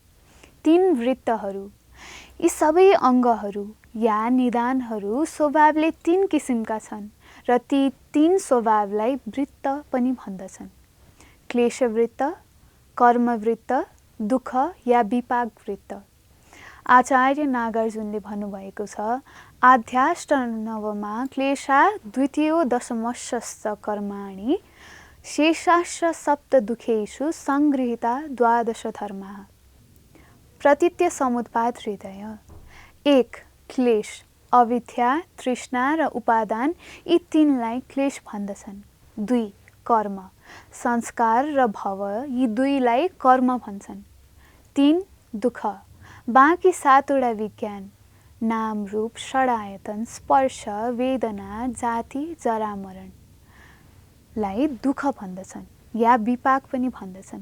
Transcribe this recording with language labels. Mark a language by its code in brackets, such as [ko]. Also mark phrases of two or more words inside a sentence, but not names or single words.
[ne] 3 वृत्तहरू, यी सबै अङ्गहरू या निदानहरू स्वभावले 3 किसिमका छन् र ती तीन स्वभावलाई वृत्त पनि भन्दछन्। क्लेशवृत्त, कर्मवृत्त, दुःख या विपाक वृत्त। आचार्य नागार्जुनले भन्नुभएको छ, [sa] आध्याष्टनवमा क्लेशा द्वितीयो दशमश्च कर्माणि शेषाश्च सप्त दुःखेषु संगृहीता द्वादश धर्माः। [ne] प्रतीत्य समुत्पाद हृदय। 1. क्लेश, अविद्या, तृष्णा र उपादान, यी तीनलाई क्लेश भन्दछन्। 2. कर्म, संस्कार र भव, यी दुईलाई कर्म भन्छन्। 3. दुःख, बाँकी 7वटा विज्ञान, नाम, रूप, षडायतन, स्पर्श, वेदना, जाति, जरा, मरण लाई दुःख भन्दछन् या विपाक पनि भन्दछन्।